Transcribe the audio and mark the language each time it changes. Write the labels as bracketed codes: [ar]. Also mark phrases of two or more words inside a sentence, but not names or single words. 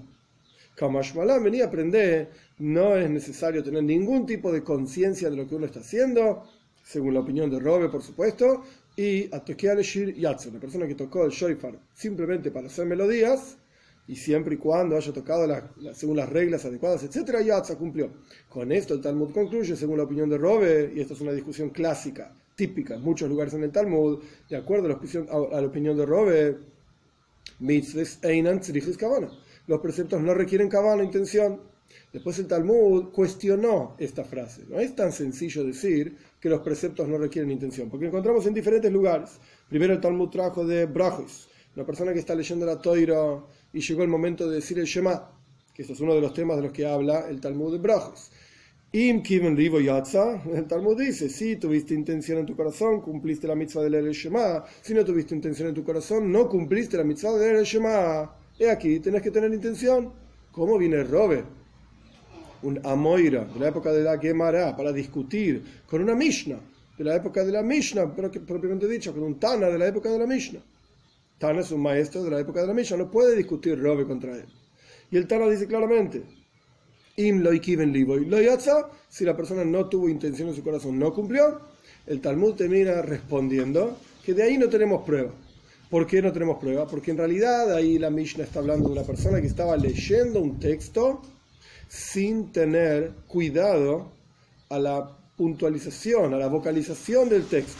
[es] Kamash Malam venía a aprender, no es necesario tener ningún tipo de conciencia de lo que uno está haciendo, según la opinión de Rove, por supuesto, y [he] התוקע לשיר יצא, [es] la persona que tocó el shofar simplemente para hacer melodías, y siempre y cuando haya tocado según las reglas adecuadas, etc., Yatza cumplió. Con esto el Talmud concluye, según la opinión de Rove, y esto es una discusión clásica, típica en muchos lugares en el Talmud, de acuerdo a la opinión de Rove, [he] מצוות אינן צריכות כוונה. [es] Los preceptos no requieren kavana, intención. Después el Talmud cuestionó esta frase. No es tan sencillo decir que los preceptos no requieren intención, porque encontramos en diferentes lugares. Primero el Talmud trajo de Brachos, una persona que está leyendo la Torah y llegó el momento de decir el Shema, que esto es uno de los temas de los que habla el Talmud de Brachos. [he] אם כיוון לבו יצא, [es] el Talmud dice, si tuviste intención en tu corazón, cumpliste la mitzvah de leer el Shema. Si no tuviste intención en tu corazón, no cumpliste la mitzvah de leer el Shema. Aquí tenés que tener intención. ¿Cómo viene Rove un Amoira de la época de la Gemara para discutir con una Mishnah de la época de la Mishnah, pero que propiamente dicho, con un Tana de la época de la Mishnah. Tana es un maestro de la época de la Mishnah, no puede discutir Robe contra él. Y el Tana dice claramente, [he] אם לא כיוון לבו לא יצא, [es] si la persona no tuvo intención en su corazón, no cumplió. El Talmud termina respondiendo que de ahí no tenemos prueba. ¿Por qué no tenemos prueba? Porque en realidad ahí la Mishnah está hablando de una persona que estaba leyendo un texto sin tener cuidado a la puntualización, a la vocalización del texto.